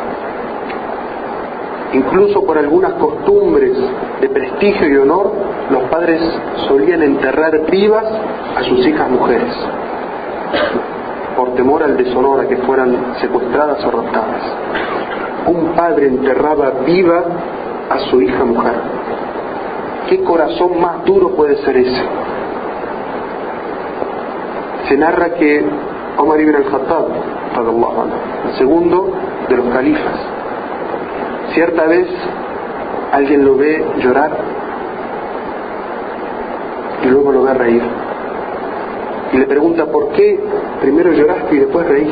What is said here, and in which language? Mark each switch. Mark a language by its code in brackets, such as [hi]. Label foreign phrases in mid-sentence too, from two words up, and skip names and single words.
[es] Incluso por algunas costumbres de prestigio y honor, los padres padres solían enterrar vivas a sus hijas mujeres, por temor al deshonor, a que fueran secuestradas o raptadas. Un padre enterraba viva a su hija mujer. ¿Qué corazón más duro puede ser ese? Se narra que Omar ibn al-Khattab, el segundo de los califas, cierta vez alguien lo ve llorar y luego lo ve reír. Y le pregunta: ¿por qué primero lloraste y después reíste?